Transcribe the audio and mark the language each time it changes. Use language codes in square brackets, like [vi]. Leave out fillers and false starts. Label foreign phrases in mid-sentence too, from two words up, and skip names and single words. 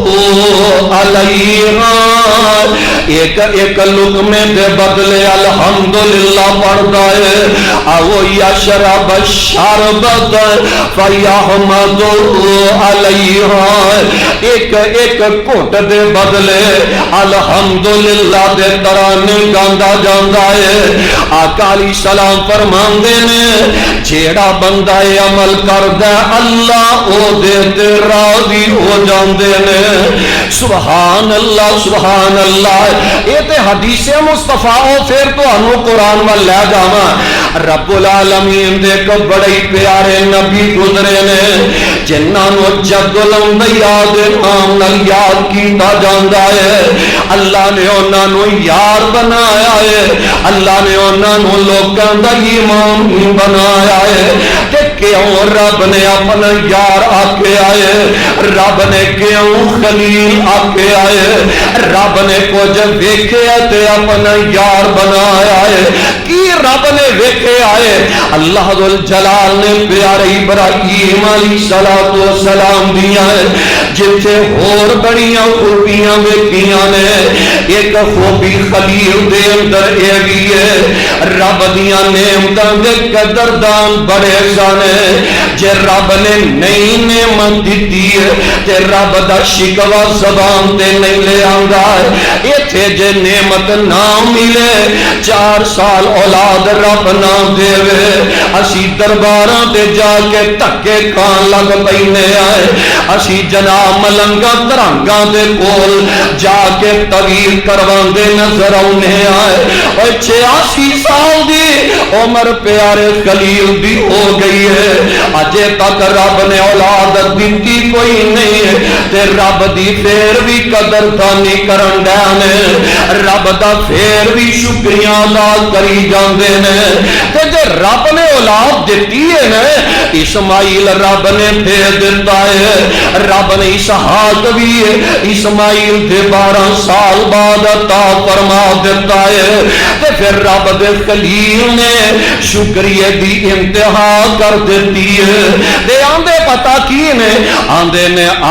[pa] علیہا، ایک ایک لقمے دے بدلے الحمدللہ پڑھتا ہے، [ar] او یشرب الشربۃ فیحمد علیہا، [pa] ایک ایک گھٹ دے بدلے الحمدللہ دے ترانے گاندہ جاندا ہے۔ آقا علیہ السلام فرماندے نے جیڑا بندہ عمل کردا اللہ او دے تے راضی ہو جاندے نے، سبحان اللہ سبحان اللہ۔ اے تے حدیث مصطفیٰ او پھر تانوں قرآن ول لے جاواں، رب العالمین دے کو بڑے پیارے نبی گزرے نے جنہاں نو جد الانبیاء دے نام نال یاد کیتا جاندا ہے، اللہ نے انہاں نو یار بنایا ہے، اللہ نے انہاں نو لوکاں دا امام بنایا ہے، تے کیوں رب نے اپنا یار آکے آئے، رب نے کیوں خلیل آکے آئے، رب نے کچھ ویکھے تے اپنا یار بنایا ہے، کی رب نے ویکھے آئے، اللہ ذوالجلال نے پیارے ابراہیم علیہ السلام دیا ہے، جتھے ہور بڑیاں خوبیاں ویکھیاں نے، ایک خوبی خلیل دے اندر اے بھی ہے، رب دیاں نعمتاں دے قدردان بڑے سانے، جے رب نے نئی نعمت دیتی ہے تے رب دا شکوہ زبان تے نہیں لے آندا ہے، ایتھے جے نعمت نہ ملے 4 سال اولاد رب نہ دے، اسی درباراں تے جا کے دھکے کھان لگ پینے آئے، اسی جناب ملنگا ترنگاں دے کول جا کے طویل کرواندے نظر آنے آئے، اور 86 سال دی عمر پیارے خلیل بھی ہو گئی ہے، اجے تک رب نے اولاد دیتی کوئی نہیں ہے، تے رب دی پھر بھی قدر تانی کرن دے نے، رب دا پھر بھی شکریہ ادا کری جاندے نے، تے جے رب نے اولاد دیتی ہے نا، اسماعیل رب نے پھر دیتا ہے، رب نے اسحاق بھی ہے، اسماعیل دے 12 سال بعد عطا فرما دیتا ہے، تے پھر رب دے خلیل نے شکریہ دی انتہا کر دیتی ہے، دے آندے پتہ کی نے، آندے نے